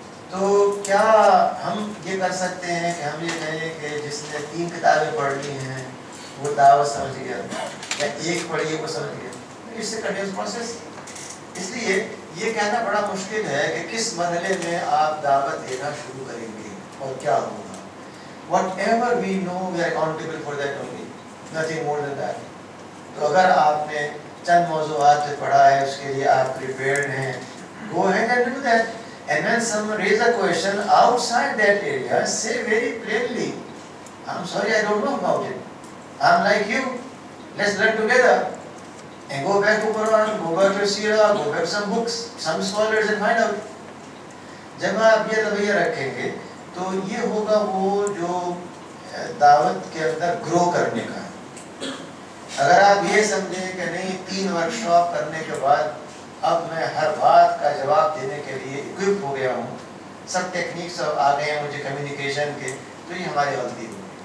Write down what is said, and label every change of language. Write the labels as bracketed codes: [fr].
[ur] تو کیا ہم یہ کر سکتے ہیں کہ ہم یہ کہیں کہ جس نے 3 کتابیں پڑھ لی ہیں وہ دعوت سمجھ گیا، یا ایک پڑھی ہے وہ سمجھ گیا؟ اس سے کنٹینیوس پروسیس. اس لیے یہ کہنا بڑا مشکل ہے کہ کس مرحلے میں آپ دعوت دینا شروع کریں گے اور کیا ہوگا. [en] Whatever we know, we are accountable for that only, nothing more than that. [ur] تو اگر آپ نے چند موضوعات سے پڑھا ہے، اس کے لیے آپ prepared ہیں، [en] go ahead and do that. And when someone raises a question outside that area, say very plainly, I'm sorry, I don't know about it. I'm like you. Let's learn together. And go back to Quran, go back to Sirah, go back to some books, some scholars and find out. [ur] جب آپ یہ رویہ رکھیں گے تو یہ ہوگا وہ جو دعوت کے اندر گرو کرنے کا ہے. اگر آپ یہ سمجھیں کہ نہیں 3 ورکشاپ کرنے کے بعد اب میں ہر بات کا جواب دینے کے لیے اکوپ ہو گیا ہوں، سب ٹیکنیکس آ گئے ہیں مجھے کمیونیکیشن کے، تو یہ ہماری غلطی ہوگی.